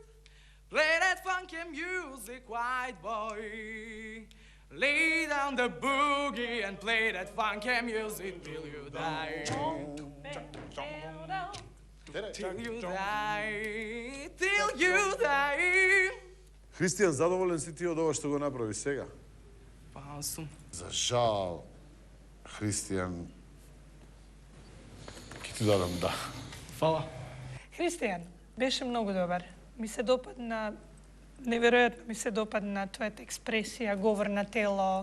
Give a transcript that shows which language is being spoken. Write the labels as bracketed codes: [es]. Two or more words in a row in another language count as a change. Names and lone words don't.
[en] Play that funky music, white boy. Lay down the boogie and play that funky music till you die. Till you die, till you die." [mk] Христијан, задоволен си ти од ова што го направи сега? Па сум. За жал, Христијан, Ќе ти дадам да. Фала. Христијан, беше многу добар. Ми се допадна, неверојатно ми се допадна твојата експресија, говор на тело.